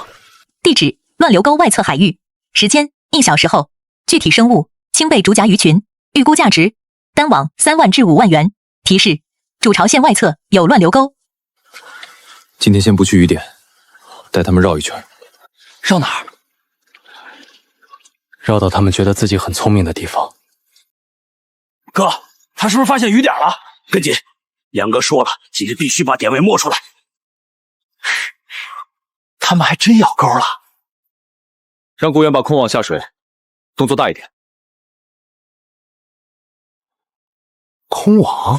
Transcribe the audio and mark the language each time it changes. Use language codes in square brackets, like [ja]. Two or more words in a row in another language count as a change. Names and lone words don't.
[zh] 地址：乱流沟外侧海域，时间1小时后，具体生物：青背竹荚鱼群，预估价值单网3万至5万元。提示：主潮线外侧有乱流沟。今天先不去鱼点，带他們繞一圈。繞哪兒？繞到他們覺得自己很聰明的地方。哥，他是不是發現魚點了？跟緊，楊哥說了，今天必須把點位摸出來。他們還真咬鈎了。讓雇員把空網下水，動作大一點。空網？